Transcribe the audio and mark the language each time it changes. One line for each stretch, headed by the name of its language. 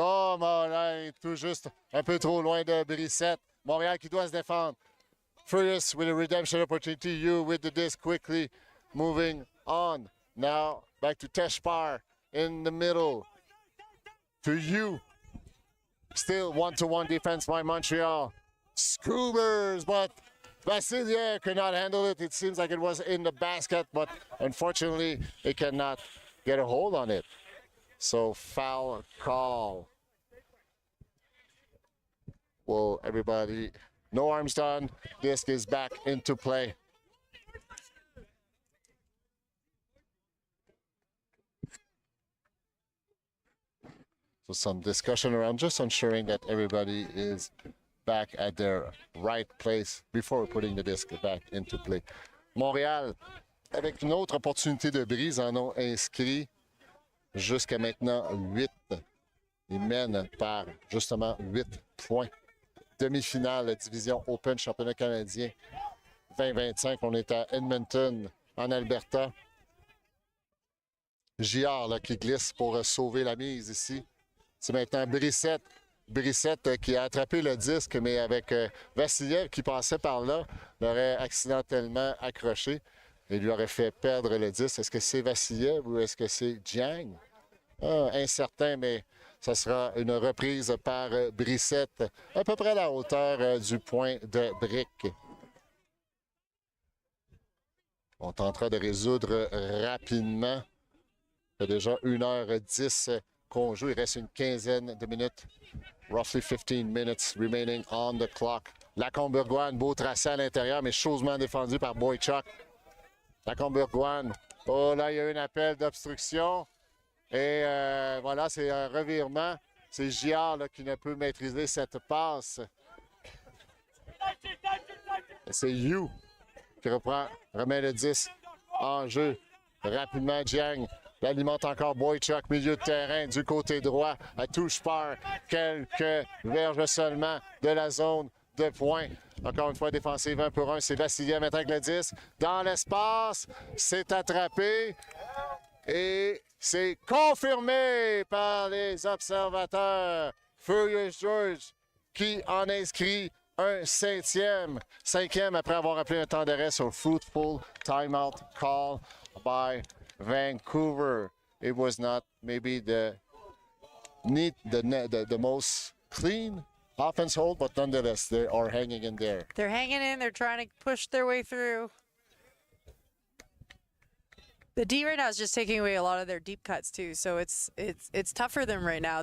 French: Oh, Montréal, tout juste un peu trop loin de Brissette. Montréal qui doit se défendre.
English: Furious with a redemption opportunity. You with the disc quickly moving on. Now back to Teshpar in the middle. To you. Still 1-to-1 defense by Montreal. Scoobers, but Vassiliev could not handle it. It seems like it was in the basket, but unfortunately, it cannot get a hold on it. So foul call. Well, everybody, no arms done. Disc is back into play. So some discussion around just ensuring that everybody is back at their right place before putting the disc back into play.
French: Montréal, avec une autre opportunité de brise, en ont inscrit jusqu'à maintenant 8. Ils mènent par justement 8 points. Demi-finale, division Open, championnat canadien 2025. On est à Edmonton, en Alberta. JR là, qui glisse pour sauver la mise ici. C'est maintenant Brissette. Brissette qui a attrapé le disque, mais avec Vassiliev qui passait par là, l'aurait accidentellement accroché et lui aurait fait perdre le disque. Est-ce que c'est Vassiliev ou est-ce que c'est Jiang? Incertain, mais ça sera une reprise par Brissette, à peu près à la hauteur du point de brique. On tentera de résoudre rapidement. Il y a déjà 1h10 qu'on joue. Il reste une quinzaine de minutes.
English: Roughly 15 minutes remaining on the clock.
French: Lacombe-Bourgoine, beau tracé à l'intérieur, mais chaudement défendu par Boychuk. Lacombe-Bourgoine. Oh là, il y a eu un appel d'obstruction. Et voilà, c'est un revirement. C'est Giard là, qui ne peut maîtriser cette passe. C'est You qui remet le 10 en jeu. Rapidement, Jiang l'alimente encore Boychuk, milieu de terrain du côté droit. À touche par quelques verges seulement de la zone de points. Encore une fois, défensive 1 pour 1. C'est Vassiliev maintenant avec le 10. Dans l'espace, c'est attrapé. Et c'est confirmé par les observateurs. Furious George qui en inscrit un cinquième après avoir appelé un temps d'arrêt sur
English: fruitful timeout call by Vancouver. It was not maybe the most clean offense hold, but nonetheless, they are hanging in there. They're hanging in. They're trying to push their way through. The D right now is just taking away a lot of their deep cuts too, so it's tough for them right now.